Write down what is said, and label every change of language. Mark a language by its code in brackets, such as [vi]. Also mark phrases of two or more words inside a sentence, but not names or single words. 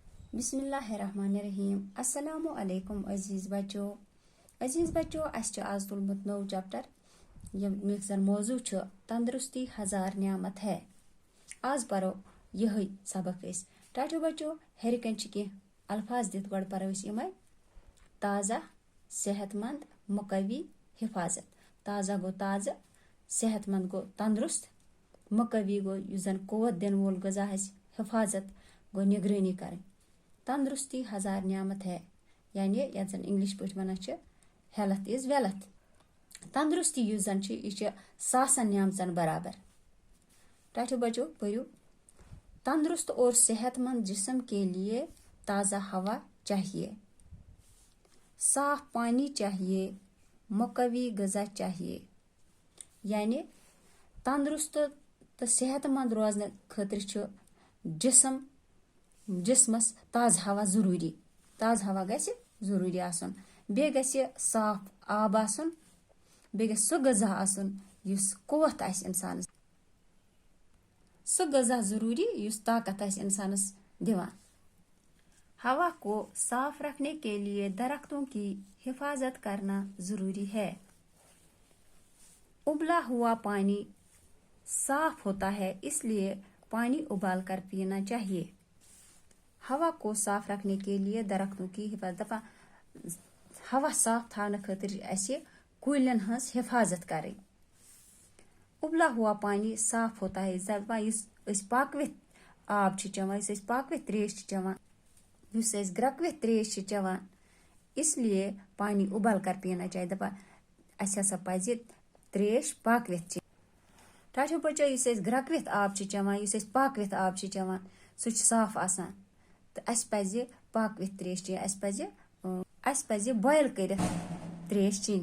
[ar] بسم اللہ الرحمن الرحیم السلام علیکم [ks] عزیز بچو اس آز تلمت نو چیپٹر یمیک زن موضوع [ur] تندرستی ہزار نعمت ہے. [ks] آز پرو یہ سبق ٹاٹو بچو ہرکن کی الفاظ دت گۄڈٕ پرو یمے تازہ صحت مند مقوی حفاظت. تازہ گو تازہ، صحت مند گو تندرست، مقوی گو یُس زن قوت دن وول غذا حفاظت گو نگرانی کریں. [ur] تندرستی ہزار نعمت ہے [ks] یعنی یتھ زن انگلش پٲٹھۍ ونان [en] health is wealth. [ks] تندرستی یُس زن یہ ساسن نعمتن برابر. ٹاٹو بچو پٔرِو. [ur] تندرست اور صحت مند جسم کے لیے تازہ ہوا چاہیے، صاف پانی چاہیے، مقوی غذا چاہیے. [ks] یعنی تندرست تو صحت مند روزن خاطر جسمس تازہ ہوا ضروری. تازہ ہوا گژھِ ضروری آسُن. بیٚیہِ گژھِ صاف آب آسُن. بیٚیہِ گژھِ سُہ غذا آسُن یُس قوت آسہِ انسانس. سُہ غذا ضروری یُس طاقت آسہِ انسانس دِوان. [ur] ہوا کو صاف رکھنے کے لیے درختوں کی حفاظت کرنا ضروری ہے. ابلا ہوا پانی صاف ہوتا ہے اس لیے پانی ابال کر پینا چاہیے. ہوا کو صاف رکھنے کے لیے درختوں کی حفاظت. [ks] ہوا صاف تھانے خاطر اسہِ کُلٮ۪ن ہٕنٛز حفاظت کرٕنۍ. [ur] ابلا ہوا پانی صاف ہوتا ہے [ks] یُس أسۍ پاکوِتھ آب چھِ چٮ۪وان، یُس أسۍ پاکوِتھ تریش چھِ چٮ۪وان، یُس أسۍ گرٛٮ۪کوِتھ تریش چھِ چٮ۪وان، [ur] اس لیے پانی ابال کر پینا چاہیے. [ks] دپان اسہِ ہسا پزِ تریش پاکوِتھ چٮ۪نۍ. ٹاٹو بچو یُس أسۍ گرٛٮ۪کوِتھ آب چھِ چٮ۪وان، یُس أسۍ پاکوِتھ آب چھِ چٮ۪وان سُہ چھُ صاف آسان. تہٕ اسہِ پزِ پاکوِتھ تریش چٮ۪نۍ. اسہِ پزِ بویل کٔرِتھ تریش چٮ۪نۍ.